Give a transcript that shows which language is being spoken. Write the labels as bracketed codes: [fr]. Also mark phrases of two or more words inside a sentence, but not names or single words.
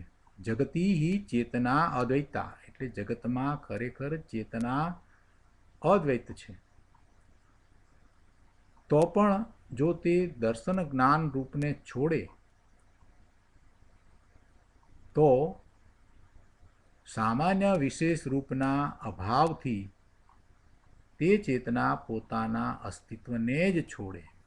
[sa] जगती हि चेतना अद्वैता [gu] એટલે જગતમાં ખરેખર ચેતના અદ્વૈત છે. તો પણ જો તે દર્શન જ્ઞાન રૂપને છોડે તો સામાન્ય વિશેષ રૂપના અભાવથી તે ચેતના પોતાના અસ્તિત્વને જ છોડે.